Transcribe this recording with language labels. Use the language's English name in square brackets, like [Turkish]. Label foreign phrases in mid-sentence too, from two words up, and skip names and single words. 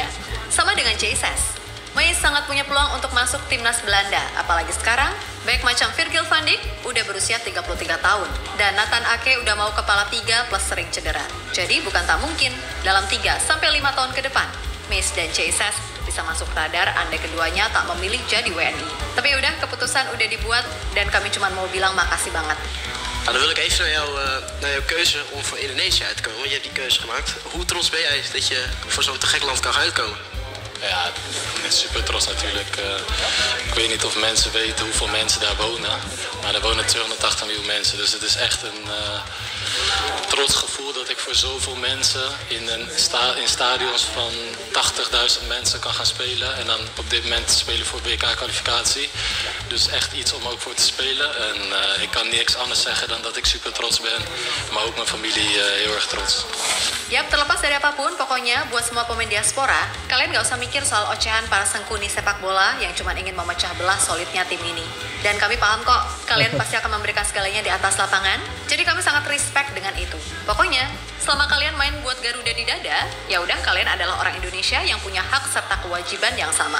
[Indonesian] Sama dengan Jesus, Mees sangat punya peluang untuk masuk timnas Belanda, apalagi sekarang baik macam Virgil van Dijk udah berusia 33 tahun dan Nathan Ake udah mau kepala 3 plus sering cedera. Jadi bukan tak mungkin dalam 3-5 tahun ke depan Mees dan Jesus bisa masuk radar andai keduanya tak memilih jadi WNI. Tapi udah, keputusan udah dibuat dan kami cuma mau bilang makasih banget. [Dutch] Nou, dan wil ik even naar jouw keuze om voor Indonesië uit te komen. Want je hebt die keuze gemaakt. Hoe trots ben jij dat je voor zo'n te gek land kan uitkomen? Ja, ik ben super trots natuurlijk. Ik weet niet of mensen weten hoeveel mensen daar wonen. Maar er wonen 280 miljoen mensen. Dus het is echt een trots gevoel dat ik voor zoveel mensen in stadions van 80.000 mensen kan gaan spelen. En dan op dit moment spelen voor WK-kwalificatie. Dus echt iets om ook voor te spelen. En ik kan niks anders zeggen dan dat ik super trots ben. Maar ook mijn familie heel erg trots. [Indonesian] Yap, terlepas dari apapun, pokoknya buat semua pemain diaspora, kalian gak usah mikir soal ocehan para sengkuni sepak bola yang cuma ingin memecah belah solidnya tim ini. Dan kami paham kok, kalian pasti akan memberikan segalanya di atas lapangan, jadi kami sangat respect dengan itu. Pokoknya, selama kalian main buat Garuda di dada, ya udah kalian adalah orang Indonesia yang punya hak serta kewajiban yang sama.